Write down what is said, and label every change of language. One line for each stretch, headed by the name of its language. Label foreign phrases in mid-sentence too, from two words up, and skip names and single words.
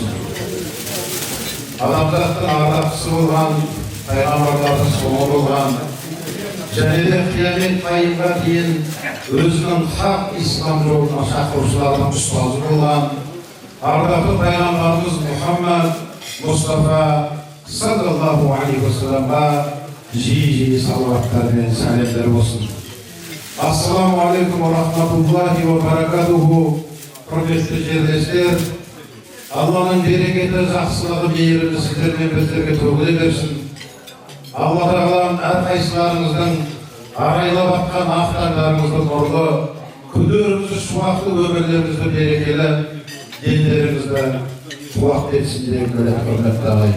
Kazakh: Адамзаттың ардақтысы болған, пайғамбарлардың соңы болған, және де қиямет қайымға дейін өзінің хақ ислам жолына шақырушылардың ұстазы болған ардақты пайғамбарымыз Мұхаммад Мұстафа
Arabic: صلى الله عليه وسلم
Kazakh: жиі салауаттар мен сәлемдер болсын.
Arabic: السلام عليكم ورحمة الله وبركاته.
Kazakh: Құрметті жерлестер, Алланың берекеті, жақсылығы, мейірімі сіздермен біздерге төгіле берсін. Алла тағалам әрқайсыларыңыздың арайлап атқан ақ таңдарыңызды нұрлы, күндеріңізді шуақты, өмірлеріңізді берекелі, денлеріңізді қуат етсін деген құрметті ағайын.